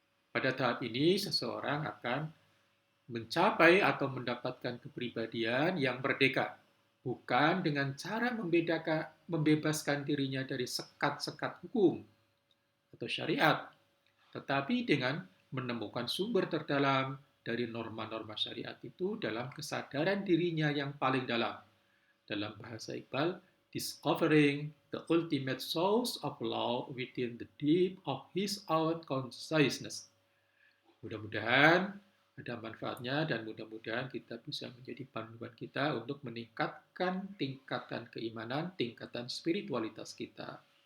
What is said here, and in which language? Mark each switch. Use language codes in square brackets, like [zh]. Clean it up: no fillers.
[id] Pada tahap ini seseorang akan mencapai atau mendapatkan kepribadian yang merdeka, bukan dengan cara membebaskan dirinya dari sekat-sekat hukum atau syariat, tetapi dengan menemukan sumber terdalam dari norma-norma syariat itu dalam kesadaran dirinya yang paling dalam. Dalam bahasa Iqbal, [en] discovering the ultimate source of law within the deep of his own consciousness. [id] Mudah-mudahan ada manfaatnya dan mudah-mudahan kita bisa menjadi panduan kita untuk meningkatkan tingkatan keimanan, tingkatan spiritualitas kita.